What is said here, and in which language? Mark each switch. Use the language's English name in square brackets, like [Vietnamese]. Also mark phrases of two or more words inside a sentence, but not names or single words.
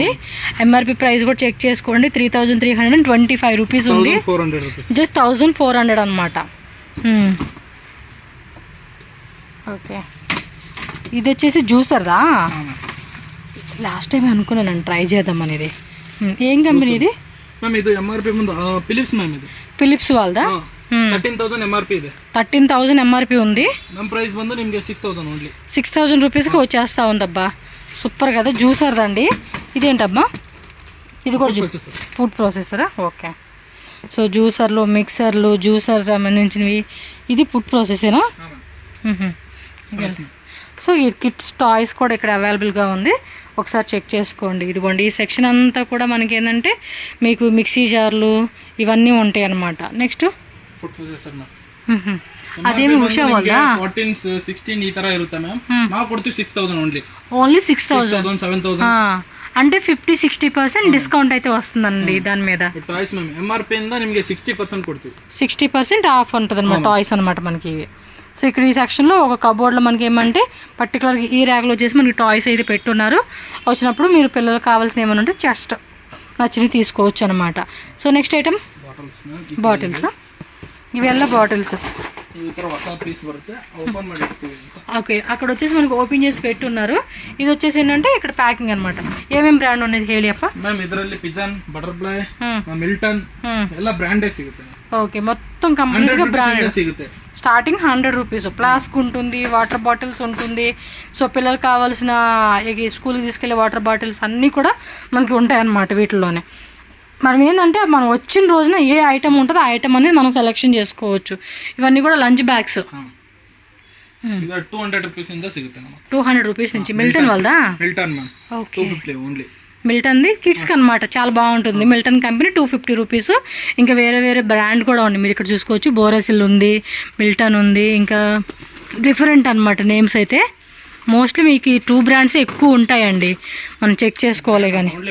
[English] MRP price [Telugu] కూడా చెక్ చేసుకోండి. 3325 రూపీస్ ఉంది. జస్ట్ 1400 అనమాట. ఓకే, ఇది వచ్చేసి జ్యూసర్దా? [English] last time [Telugu] అనుకున్నాను ట్రై చేద్దాం అనేది. ఏం కంపెనీ ఇది మ్యామ్? ఇది ఎంఆర్పి ముందు ఫిలిప్స్ మ్యామ్. ఇది [Kannada] ಫಿಲಿಪ್ಸ್ ವಾಲ್ದಾ? 13,000 ఎంఆర్పి ಇದೆ. [Telugu] 13,000 ఎంఆర్పి ఉంది. [Kannada] ನಮ್ಮ ಪ್ರೈಸ್ ಬಂದು ನಿಮಗೆ 6,000 ఓన్లీ. [Telugu] 6,000 రూపీస్కి వచ్చేస్తా ఉందబ్బా. సూపర్ కదా, జ్యూసర్ అండి. ఇదేంటబ్బా? ఇది కూడా ఫుడ్ ప్రాసెసరా? ఓకే. సో జ్యూసర్లు, మిక్సర్లు, జ్యూసర్ సంబంధించినవి. ఇది ఫుడ్ ప్రాసెసేనా? సో ఈ [English] kids toys [Telugu] కూడా ఇక్కడ అవైలబుల్గా ఉంది, ఒకసారి చెక్ చేసుకోండి. ఇదిగోండి, ఈ సెక్షన్ అంతా కూడా మనకి ఏంటంటే మీకు మిక్సీ జార్లు ఇవన్నీ ఉంటాయి అన్నమాట. నెక్స్ట్ [English] food processor [Kannada] ಅದೇನು ಉಷಾ ಅಲ್ವಾ? 14, 16 ಈ ತರ ಇರುತ್ತೆ ಮ್ಯಾಮ್. ನಾವು ಕೊಡ್ತೀವಿ 6,000 ಓನ್ಲಿ. 6,000 7,000 [Telugu] అంటే 50-60% డిస్కౌంట్ అయితే వస్తుందండి దాని మీద. [Kannada] టాయ్స్ మ్యామ్ ఎంఆర్పి ఇంద నిಮಗೆ 60% కొడుతుంది. [Telugu] 60% ఆఫ్ ఉంటుంది అనమాట టాయ్స్ అనమాట మనకి ఇవి. సో ఇక్కడ ఈ సెక్షన్లో ఒక కబోర్డ్లో మనకి ఏమంటే పర్టికులర్గా ఈ ర్యాక్లో వచ్చేసి మనకి టాయ్స్ అయితే పెట్టున్నారు. వచ్చినప్పుడు మీరు పిల్లలకు కావాల్సిన ఏమైనా ఉంటే జస్ట్ నచ్చినవి తీసుకోవచ్చు అనమాట. సో [English] next item bottles. [Telugu] ఇವೆಲ್ಲ బాటిల్స్. ఓకే, అక్కడ వచ్చేసి మనకి ఓపెన్ చేసి పెట్టున్నారు. ఇది వచ్చేసి ఏంటంటే ఇక్కడ ప్యాకింగ్ అనమాట. ఏమేమి బ్రాండ్ ఉన్నది [Kannada] ಹೇಳಿ ಅಪ್ಪ? ಮ್ಯಾಮ್ ಇದರಲ್ಲಿ ಪಿಜನ್, ಬಟರ್ಫ್ಲೈ, ಮಿಲ್ಟನ್ ಎಲ್ಲ ಬ್ರಾಂಡೇ ಸಿಗುತ್ತೆ. [Telugu] ఓకే, మొత్తం కంప్లీట్ గా బ్రాండ్ [Kannada] సిಗುತ್ತೆ. [Telugu] స్టార్టింగ్ 100 రూపీస్. ఫ్లాస్క్ ఉంటుంది, వాటర్ బాటిల్స్ ఉంటుంది. సో పిల్లలకు కావాల్సిన స్కూల్కి తీసుకెళ్లే వాటర్ బాటిల్స్ అన్నీ కూడా మనకి ఉంటాయి అన్నమాట వీటిలోనే. మనం ఏంటంటే మనం వచ్చిన రోజున ఏ ఐటమ్ ఉంటుందో ఆ ఐటమ్ అనేది మనం సెలెక్షన్ చేసుకోవచ్చు. ఇవన్నీ కూడా [English] lunch bags. [Kannada] 200 రూపీస్ ಇಂದ ಸಿಗುತ್ತೆ. [Telugu] 200 రూపీస్ నుంచి. మిల్టన్ వాళ్ళదా? మిల్టన్ మ్యామ్. ఓకే, 250 ఓన్లీ. మిల్టన్ది కిడ్స్కి అనమాట, చాలా బాగుంటుంది. మిల్టన్ కంపెనీ 250 రూపీస్. ఇంకా వేరే వేరే బ్రాండ్ కూడా ఉంది, మీరు ఇక్కడ చూసుకోవచ్చు. బోరెసిల్ ఉంది, మిల్టన్ ఉంది, ఇంకా డిఫరెంట్ అనమాట నేమ్స్ అయితే. మోస్ట్లీ మీకు ఈ 2 బ్రాండ్స్ ఎక్కువ ఉంటాయండి, మనం చెక్ చేసుకోవాలి కానీ.